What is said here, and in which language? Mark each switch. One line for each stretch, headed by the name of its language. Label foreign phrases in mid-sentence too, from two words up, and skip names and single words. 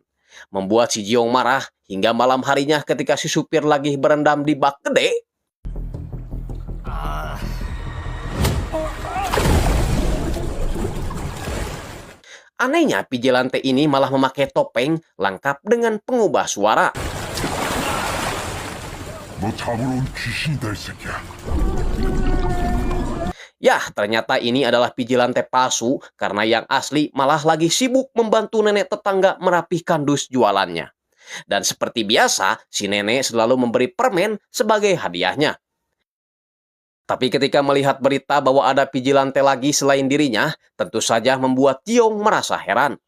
Indonesian: Membuat si Jiong marah hingga malam harinya ketika si supir lagi berendam di bak gede. Anehnya, Vigilante ini malah memakai topeng lengkap dengan pengubah suara.
Korean: 너 잡으러 온 귀신이다 이 새끼야.
Indonesian: Yah, ternyata ini adalah Vigilante palsu karena yang asli malah lagi sibuk membantu nenek tetangga merapihkan dus jualannya. Dan seperti biasa, si nenek selalu memberi permen sebagai hadiahnya. Tapi ketika melihat berita bahwa ada Vigilante lagi selain dirinya, tentu saja membuat Jiong merasa heran.